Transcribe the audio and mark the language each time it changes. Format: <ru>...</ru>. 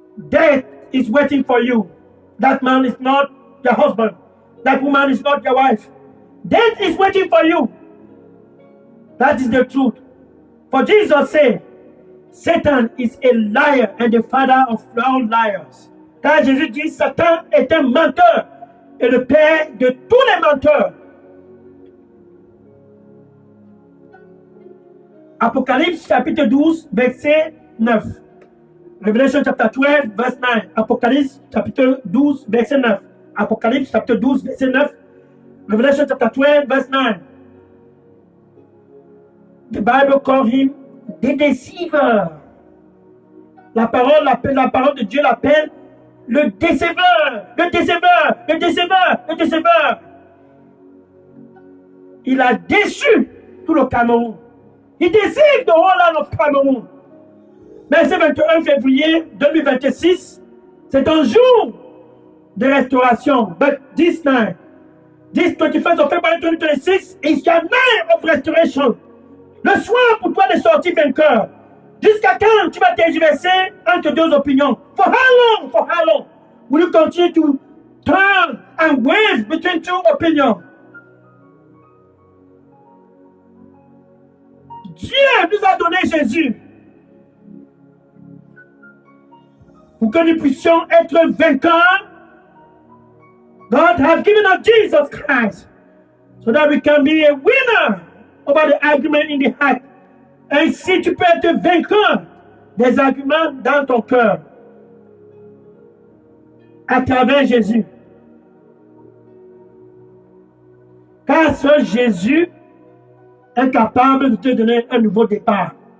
<en>Death is waiting for you. That man is not your husband. That woman is not your wife. Death is waiting for you. That is the truth. For Jesus said, Satan is a liar and the father of all liars.</en> <fr>Car Jésus dit, Satan est un menteur et le père de tous les menteurs. Apocalypse chapitre 12, verset 9.</fr> <en>Revelation chapter 12, verse 9.</en> <fr>Apocalypse chapitre 12, verset 9. Apocalypse chapitre 12, verset 9.</fr> <en>Revelation chapter 12, verse 9. The Bible calls him the deceiver.</en> <fr>La parole de Dieu l'appelle le déceveur, le déceveur, le déceveur, le déceveur. Il a déçu tout le Cameroun.</fr> <en>He deceived the whole land of Cameroon.</en> <fr>Mais ce 21 février 2026, c'est un jour de restauration.</fr> <en>But this night, this 21st of February 2026 is your night of restoration.</en> <fr>Le soir pour toi de sortir vainqueur. Jusqu'à quand tu vas tergiverser entre deux opinions?</fr> <en>For how long? For how long? Will you continue to turn and wave between two opinions?</en> <fr>Dieu nous a donné Jésus pour que nous puissions être vainqueurs.</fr> <en>God has given us Jesus Christ so that we can be a winner over the argument in the heart.</en> <fr>Ainsi, tu peux être vainqueur des arguments dans ton cœur à travers Jésus. Car ce Jésus est capable de te donner un nouveau départ.</fr>